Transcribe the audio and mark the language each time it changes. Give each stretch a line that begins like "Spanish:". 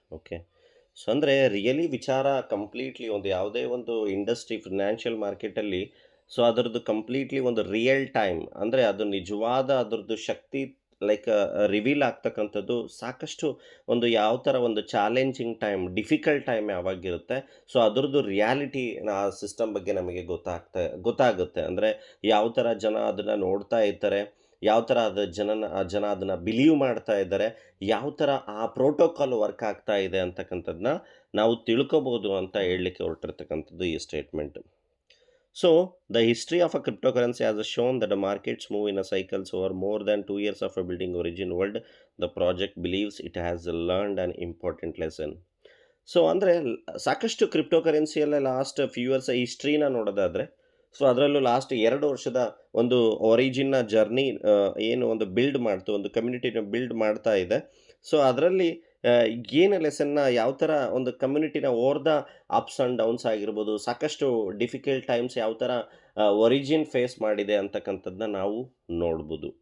Kannada: Okay, so ಅಂದರೆ really ವಿಚಾರ completely ಒಂದು ಯಾವುದೇ ಒಂದು ಇಂಡಸ್ಟ್ರಿ ಫಿನಾನ್ಷಿಯಲ್ ಮಾರ್ಕೆಟಲ್ಲಿ, ಸೊ ಅದರದ್ದು ಕಂಪ್ಲೀಟ್ಲಿ ಒಂದು ರಿಯಲ್ ಟೈಮ್ ಅಂದರೆ ಅದು ನಿಜವಾದ ಅದರದ್ದು ಶಕ್ತಿ ಲೈಕ್ ರಿವೀಲ್ ಆಗ್ತಕ್ಕಂಥದ್ದು ಸಾಕಷ್ಟು ಒಂದು ಯಾವ ಥರ ಒಂದು challenging time, difficult time ಯಾವಾಗಿರುತ್ತೆ, so ಅದರದ್ದು ರಿಯಾಲಿಟಿ ಆ ಸಿಸ್ಟಮ್ ಬಗ್ಗೆ ನಮಗೆ ಗೊತ್ತಾಗುತ್ತೆ. ಅಂದರೆ ಯಾವ ಥರ ಜನ ಅದನ್ನು ನೋಡ್ತಾ ಇರ್ತಾರೆ, ಯಾವ ಥರ ಜನ ಅದನ್ನು ಬಿಲೀವ್ ಮಾಡ್ತಾ ಇದ್ದಾರೆ, ಯಾವ ಥರ ಆ ಪ್ರೋಟೋಕಾಲ್ ವರ್ಕ್ ಆಗ್ತಾ ಇದೆ ಅಂತಕ್ಕಂಥದ್ದನ್ನ ನಾವು ತಿಳ್ಕೊಬೋದು ಅಂತ ಹೇಳಲಿಕ್ಕೆ ಹೊರಟಿರ್ತಕ್ಕಂಥದ್ದು ಈ statement.
English: So, the history of a cryptocurrency has shown that the markets move in a cycles over more than 2 years of a building origin world. The project believes it has learned an important lesson.
Kannada: So ಅಂದರೆ ಸಾಕಷ್ಟು ಕ್ರಿಪ್ಟೋಕರೆನ್ಸಿಯಲ್ಲೇ last few years ಹಿಸ್ಟ್ರಿನ ನೋಡೋದಾದರೆ, so ಅದರಲ್ಲೂ last 2 ವರ್ಷದ ಒಂದು ಒರಿಜಿನ್ನ journey ಏನು ಒಂದು build ಮಾಡ್ತು, ಒಂದು ಕಮ್ಯುನಿಟಿನ ಬಿಲ್ಡ್ ಮಾಡ್ತಾ ಇದೆ. ಸೊ ಅದರಲ್ಲಿ ಏನು ಲೆಸನ್ನ, ಯಾವ ಥರ ಒಂದು ಕಮ್ಯುನಿಟಿನ
English: over the ups and downs
Kannada: ಆಗಿರ್ಬೋದು, ಸಾಕಷ್ಟು ಡಿಫಿಕಲ್ಟ್ ಟೈಮ್ಸ್ ಯಾವ ಥರ ಒರಿಜಿನ್ ಫೇಸ್ ಮಾಡಿದೆ ಅಂತಕ್ಕಂಥದ್ದನ್ನ ನಾವು ನೋಡ್ಬೋದು.